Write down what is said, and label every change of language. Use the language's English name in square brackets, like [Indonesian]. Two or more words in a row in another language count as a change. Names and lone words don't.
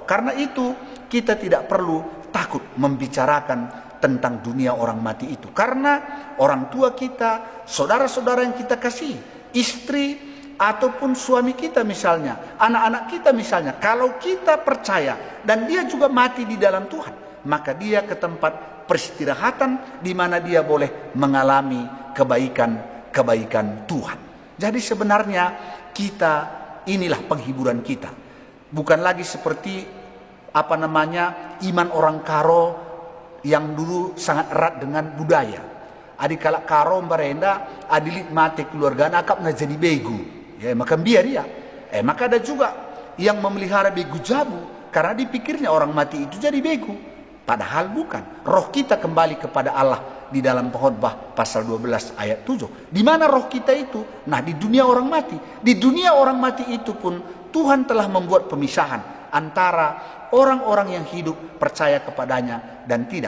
[Indonesian] Karena itu kita tidak perlu takut membicarakan tentang dunia orang mati itu, karena orang tua kita, saudara-saudara yang kita kasih, istri ataupun suami kita misalnya, anak-anak kita misalnya, kalau kita percaya dan dia juga mati di dalam Tuhan, maka dia ke tempat peristirahatan di mana dia boleh mengalami kebaikan Tuhan. Jadi sebenarnya kita, inilah penghiburan kita, bukan lagi seperti iman orang Karo yang dulu sangat erat dengan budaya. [Batak Karo] Adik kalak Karo barenda adilit mate keluarga nakap na jadi begu, [Indonesian] ya maka biar dia. Maka ada juga yang memelihara [Batak Karo] begu jabu [Indonesian] karena dipikirnya orang mati itu jadi begu, padahal bukan. Roh kita kembali kepada Allah di dalam Pengkhotbah pasal 12 ayat 7. Di mana roh kita itu? Nah, di dunia orang mati. Di dunia orang mati itu pun Tuhan telah membuat pemisahan antara orang-orang yang hidup percaya kepadanya dan tidak.